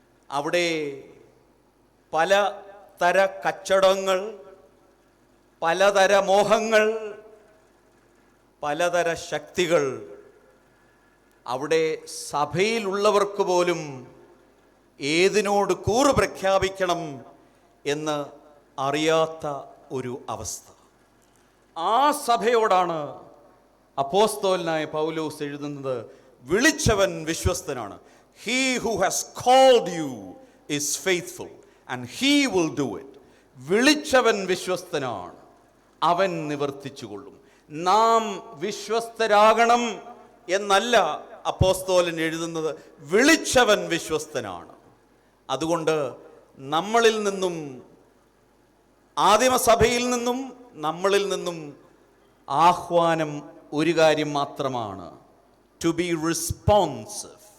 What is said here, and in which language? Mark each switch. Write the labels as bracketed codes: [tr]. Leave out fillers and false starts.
[ml] അവിടെ പലതര കച്ചവടങ്ങൾ, പലതര മോഹങ്ങൾ, പലതര ശക്തികൾ, അവിടെ സഭയിലുള്ളവർക്ക് പോലും ഏതിനോട് കൂറ് പ്രഖ്യാപിക്കണം എന്ന് അറിയാത്ത ഒരു അവസ്ഥ. ആ സഭയോടാണ് അപ്പോസ്തലനായ പൗലോസ് എഴുതുന്നത്, വിളിച്ചവൻ വിശ്വസ്തനാണ്. [en] He who has called you is faithful and he will do it. [ml] വിളിച്ചവൻ വിശ്വസ്തനാണ്, അവൻ നിവർത്തിച്ചുകൊള്ളും. നാം വിശ്വസ്തരാകണം എന്നല്ല അപ്പോസ്തലൻ എഴുതുന്നത്, വിളിച്ചവൻ വിശ്വസ്തനാണ്. അതുകൊണ്ട് നമ്മളിൽ നിന്നും, ആദിമസഭയിൽ നിന്നും നമ്മളിൽ നിന്നും ആഹ്വാനം ഒരു കാര്യം മാത്രമാണ്, [en] To be responsive.